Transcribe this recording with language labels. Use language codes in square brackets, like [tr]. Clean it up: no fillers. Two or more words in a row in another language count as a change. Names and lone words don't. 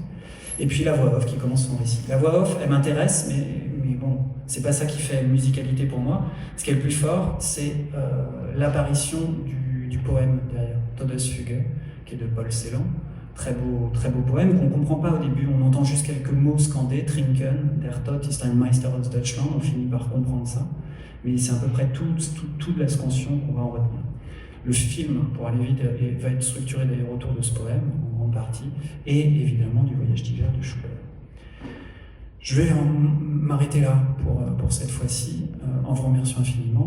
[fr] Et puis la voix off qui commence son récit. La voix off, elle m'intéresse, mais bon, c'est pas ça qui fait musicalité pour moi. Ce qui est le plus fort, c'est l'apparition du poème derrière, Todesfuge, qui est de Paul Celan. Très beau poème qu'on ne comprend pas au début, on entend juste quelques mots scandés, [de] Trinken, der Tod ist ein Meister aus Deutschland, [fr] on finit par comprendre ça. Mais c'est à peu près toute la scansion qu'on va en retenir. Le film, pour aller vite, va être structuré d'ailleurs autour de ce poème, en grande partie, et évidemment du Voyage d'hiver de Schubert. Je vais m'arrêter là pour cette fois-ci, en vous remerciant infiniment.